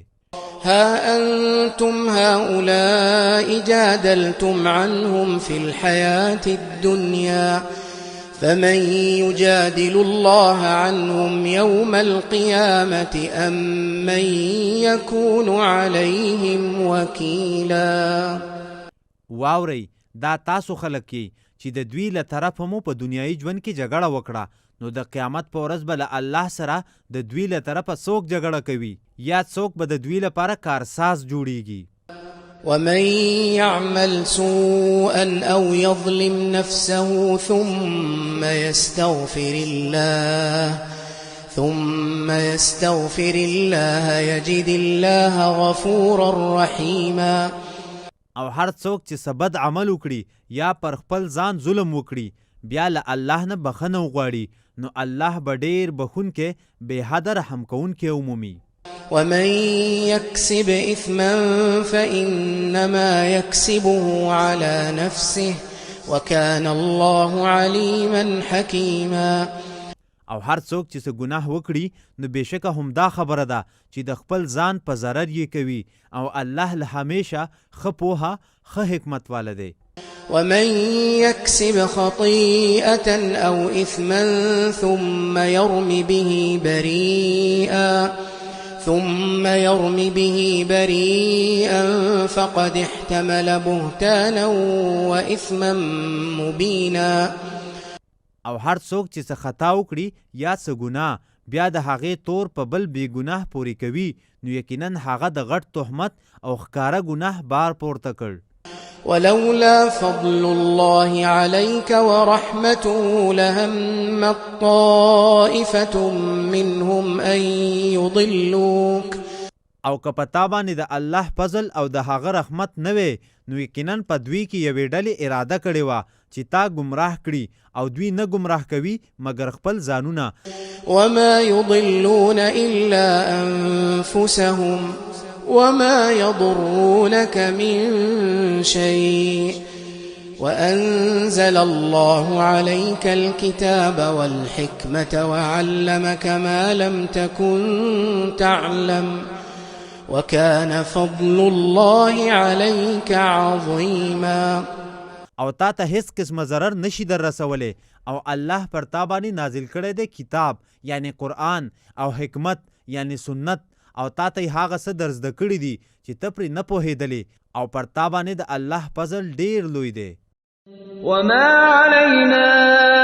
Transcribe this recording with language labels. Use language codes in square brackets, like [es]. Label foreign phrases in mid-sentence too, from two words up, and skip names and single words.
[ar] ها أنتم هؤلاء جادلتم عنهم في الحياة الدنيا فمن يجادل الله عنهم يوم القيامة أم من يكون عليهم وكيلا. [ps] واورئ دا تاسو خلک کې چې د دوی له طرفه مو په دنیایي ژوند کې جګړه وکړه نو د قیامت په ورځ به له الله سره د دوی له طرفه څوک جګړه کوي یا څوک به د دوی لپاره کارساز جوړیږي. [ar] ومن يعمل سوءا أو يظلم نفسه ثم يستغفر الله يجد الله غفورا رحيما. [ps] او هر څوک چې څه بد عمل وکړي یا پر خپل ځان ظلم وکړي بیا له الله نه بخښنه وغواړي نو الله به ډېر بخښونکی بې حده رحم کوونکی ومومي. [ar] ومن يكسب إثما فإنما يكسبه على نفسه وكان الله عليما حكيما. [ps] او هر څوک چې څه ګناه وکړي نو بېشکه همدا خبره ده چې د خپل ځان په ضرر یې کوي او الله له همیشه ښه پوهه ښه حکمت واله دی. [ar] ومن يكسب خطيئة أو إثما ثم يرم به بريئا ثم يرم به بريئا فقد احتمل بهتانا وإثما مبينا. [ps] او هر څوک چې څه خطا وکړي یا څه ګناه بیا د هغې تور په بل بې ګناه پورې کوي نو یقینا هغه د غټ تهمت او ښکاره ګناه بار پورته کړ. [ar] ولولا فضل الله عليك ورحمته لهم طائفة منهم أن يضلوك. [ps] او که په تا باندې د الله فضل او د هغه رحمت نه وی نو یقینا په دوی کې یوې ډلې اراده کړې وه چې تا ګمراه کړي او دوی نه ګمراه کوي مګر خپل ځانونه. [ar] وما يضلون إلا أنفسهم وما يضرونك من شيء وأنزل الله عليك الكتاب والحكمة وعلمك ما لم تكن تعلم وكان فضل الله عليك عظيما. [ps] او تا ته هیڅ قسمه ضرر نشي در رسولی او الله پر تا باندې نازل کړی دی کتاب یعنی قرآن او حکمت یعنی سنت او تا ته هغه څه در زده کړي دي چې ته پرې نه پوهېدلې او پر تا باندې د الله فضل ډیر لوی دی. [ar] وما علينا